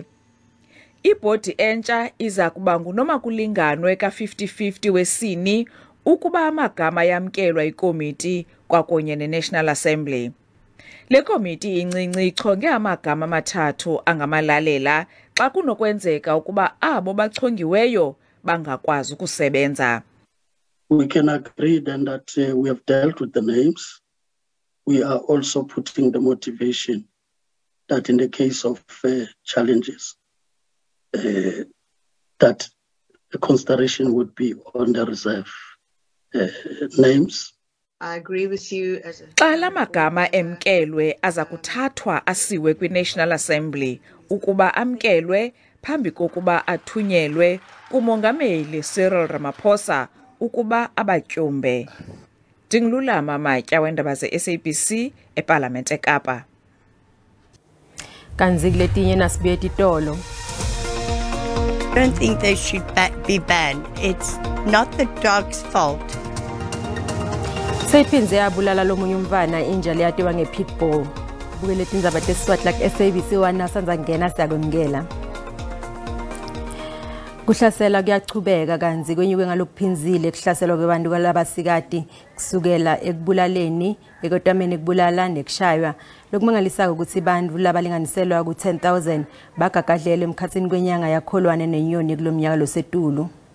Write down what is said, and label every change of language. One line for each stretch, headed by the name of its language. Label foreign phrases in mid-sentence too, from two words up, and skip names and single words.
Xhosa: Ibhodi entsha iza kuba ngunoma kulinganwe ka-50-50 wesini ukuba amagama yamkelwa ikomiti kwakunye ne-National Assembly. Le komiti incinci ichonge amagama amathathu angamalalela xa kunokwenzeka ukuba abo bachongiweyo bangakwazi ukusebenza.
English: We can agree then that we have dealt with the names. We are also putting the motivation that in the case of challenges, that the consideration would be on the reserve names. I agree with you.
Xhosa: Xa la magama emkelwe aza kuthathwa asiwe kwi-National Assembly ukuba amkelwe phambi kokuba athunyelwe kumongameli Cyril Ramaphosa ukuba abatyumbe. Ndingululama Matya wendaba ze-SABC eParlamente eKapa.
Swati: Kanzi kuletinye nasibuye titolo.
English: I don't think they should be banned. It's not the dog's fault.
Swati: Seyiphinze yabulala lomunye umfana inja leyatiwa nge-pitbull. Bukele Tindzaba tesiswati like SABC wanasanza ngena siyakwemukela. Kuhlasela kuyachubeka kanzi kwenyuke ngalokuphinzile kuhlaselwa kwabantu kwalabasikati kusukela ekubulaleni ekotameni kubulala nekushaywa lokumangalisa ukuthi abantu labalinganiselwa ku 10,000 bagagadlele emkhathini kwenyanga yakholwane nenyoni kulomnyaka losetulu.